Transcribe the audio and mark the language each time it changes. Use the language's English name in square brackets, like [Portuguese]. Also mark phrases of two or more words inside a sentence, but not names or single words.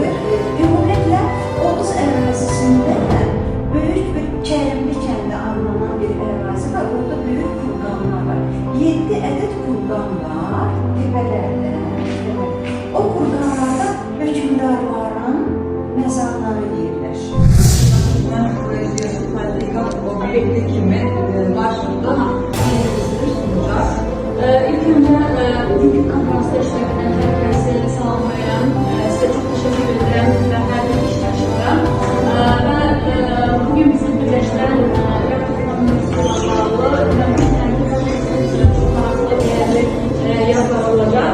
[Azerbaijani] Ümumiyyətlə, Oğuz ərazisində böyük bir Kərimli kəndi adlanan bir ərazi var. Orada böyük kurqanlar var. 7 ədəd kurqan var təpələrdə. O kurqanlarda hökmdarların məzarları yerləşir. Obyekti kimi [Turkish] başlıkta İlk önce bugünkü konferansta iştirak eden herkese selamlayan, size çok teşekkür ederim ve her bir iştirakçılara. Ve bugün bizi birleştiren Irak Türkmenleri'ne bağlı çok farklı değerli yazılar olacak.